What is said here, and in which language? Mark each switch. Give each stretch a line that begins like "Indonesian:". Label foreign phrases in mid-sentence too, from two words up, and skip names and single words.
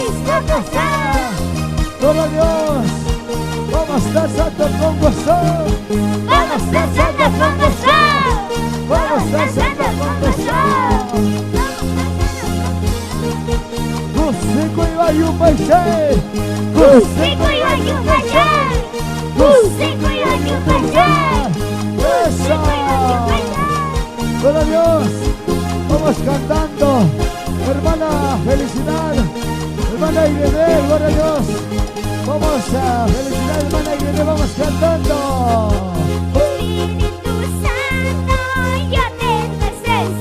Spanish: casa. Gloria a Dios. Vamos a estar santo con gozo. Vamos a estar santo con gozo. Vamos a estar santo con gozo.
Quechua: Kusiku iwayu paise. Kusiku iwayu paise. Kusiku iwayu paise.
Spanish: Eso. Gloria a Dios. Vamos cantando. Hermana, felicidad. Hermana Irene, gloria a Dios. Vamos a felicidad, hermana Irene, vamos cantando. Espíritu Santo, yo te necesito.